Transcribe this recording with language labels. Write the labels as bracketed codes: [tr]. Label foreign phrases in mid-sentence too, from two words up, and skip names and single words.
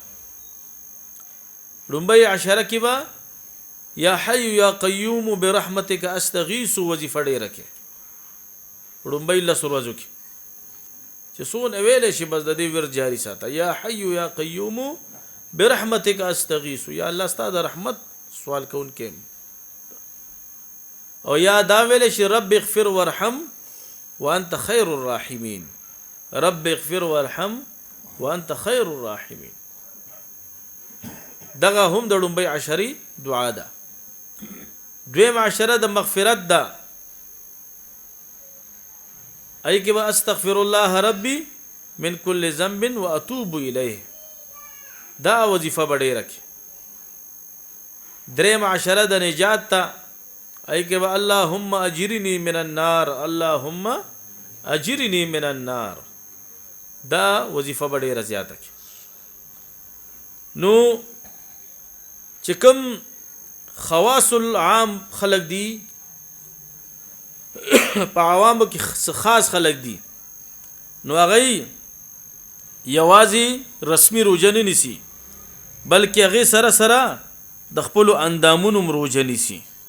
[ps] لومبۍ عشره کې به [ar] یا حی یا قیوم برحمتک استغیث [ps] وظیفه ډیره کې لومبۍ لس ورځو کې چې څونه ویلې شي بس د دې ور جاری ساته. [ar] یا حی یا قیوم برحمتک استغیث، یا الله [ps] ستاسو د رحمت سوال کوونکې، او یا دا ویلې شي [ar] رب اغفر وارحم وانت خیر الراحمین، رب اغفر وارحم وانت خیر الراحمین. [ps] دغه هم د لومبۍ عشرې دعا ده. دویم عشره د مغفرت ده. ای کې به [ar] استغفر الله ربي من كل ذنب واتوب الیه، [ps] دا وظیفه ډیره کې. دریم عشره د نجات ته. ای کې به [ar] اللهم اجرني من النار، اللهم اجرني من النار، [ps] دا وظیفه ډیره زیاته کې. نو چې کوم خواص العام خلق دي، په عوامو کې خاص خلق دي، نو هغه یوازې رسمي روزه نه نیسي، بلکې هغه سره سره د خپل اندامونو روزه نیسي.